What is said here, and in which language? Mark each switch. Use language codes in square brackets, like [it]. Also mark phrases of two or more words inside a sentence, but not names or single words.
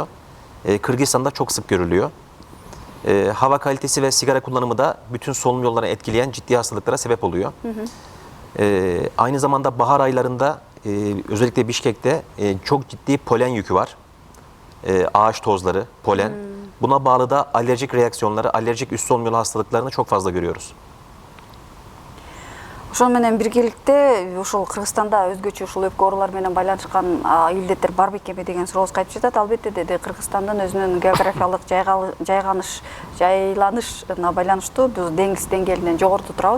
[tr] Kırgızistan'da çok sık görülüyor. Hava kalitesi ve sigara kullanımı da bütün solunum yollarını etkileyen ciddi hastalıklara sebep oluyor. Aynı zamanda bahar aylarında özellikle Bişkek'te çok ciddi polen yükü var. Ağaç tozları, polen. Buna bağlı da alerjik reaksiyonları, alerjik üst solunum yolu hastalıklarını çok fazla görüyoruz. [ky] Ошол менен биргеликте ушул Кыргызстанда өзгөчө ушул өпкө оорулары менен байланышкан илдеттер бар бекеби деген сурообузга айтып жатат. Албетте деди, Кыргызстандын өзүнүн географиялык жайланышына байланыштуу биз деңиз деңгээлинен жогоруда турабыз.